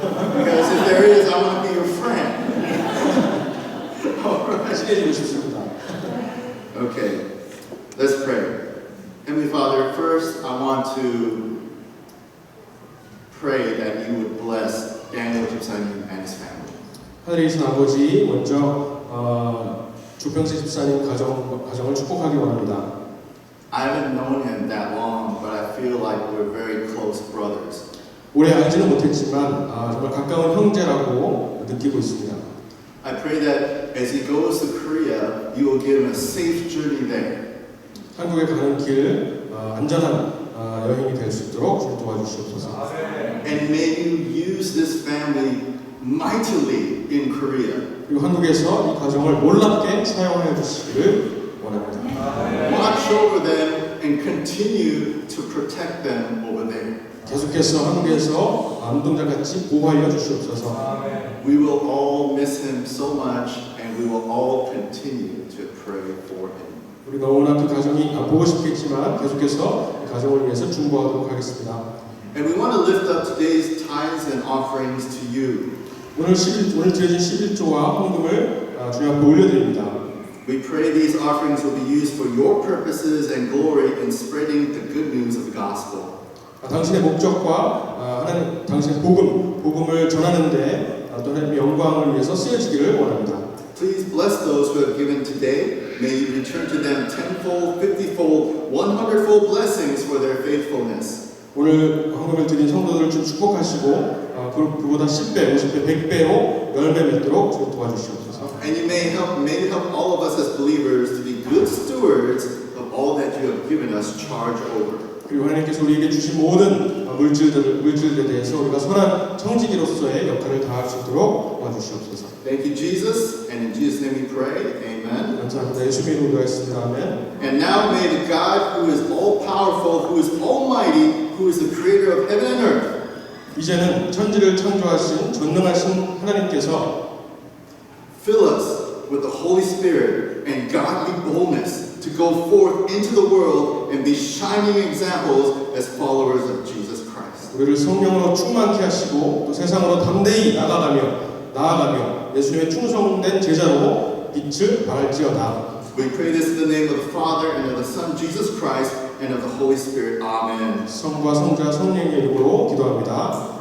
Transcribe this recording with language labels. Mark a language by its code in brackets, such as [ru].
[en] Because if there is, I want to be your friend. [ko] 친해지고 싶습니다. [en] Okay, let's pray. Heavenly Father, first I want to pray that you would bless Daniel 집사님 and his family. [ko] 하늘에 계신 아버지, 먼저 주평세 집사님 가정을 축복하기 원합니다. [en] I haven't known him that long, but I feel like we're very close brothers. [ko] 오래 알지는 못했지만 정말 가까운 형제라고 느끼고 있습니다. [en] I pray that as he goes to Korea, you will give him a safe journey there. [ko] 한국에 가는 길 안전한 여행이 될 수 있도록 좀 도와주시옵소서. [en] And may you use this family mightily in Korea. [ko] 그리고 한국에서 이 가정을 놀랍게 사용하여 주시기를 원합니다. [en] Watch over them and continue to protect them over there. [ko] 계속해서 한국에서 암동자같이 보호하여 주시옵소서. [en] We will all miss him so much, and we will all continue to pray for him. [ko] 우리 너무나 그 가정이 보고 싶겠지만 계속해서 이 가정을 위해서 중보하도록 하겠습니다. [en] And we want to lift up today's tithes and offerings to you. [ko] 오늘 드려진 11조와 헌금을 주님 앞에 올려드립니다. [en] We pray these offerings will be used for your purposes and glory in spreading the good news of the gospel. [ko] 당신의 목적과 하나님 당신의 복음을 전하는데 또 하나님의 영광을 위해서 쓰여지기를 원합니다. [en] Please bless those who have given today. May you return to them tenfold, 50fold, 100fold blessings for their faithfulness. [ko] 오늘 헌금을 드린 성도들을 좀 축복하시고 그보다 10배, 50배, 100배로 열매 맺도록 좀 도와주시옵소서. [en] And you may help all of us as believers to be good stewards of all that you have given us charge over. [ko] 그리고 하나님께서 우리에게 주신 모든 물질들에 대해서 우리가 선한 청지기로서의 역할을 다할 수 있도록 도와주시옵소서. [en] Thank you, Jesus, and in Jesus' name we pray. Amen. [ko] 감사합니다. 예수님의 이름으로 기도하겠습니다. 아멘. [en] And now may the God who is all powerful, who is almighty, who is the creator of heaven and earth, [ko] 이제는 천지를 창조하신 전능하신 하나님께서 [en] fill us with the Holy Spirit and godly boldness to go forth into the world and be shining examples as followers of Jesus Christ. [ko] 우리를 성령으로 충만케 하시고 또 세상으로 담대히 나아가며 예수님의 충성된 제자로 빛을 발할지어다. [en] We pray this in the name of the Father and of the Son Jesus Christ and of the Holy Spirit. Amen. [ko] 성과 성자 성령의 이름으로 기도합니다.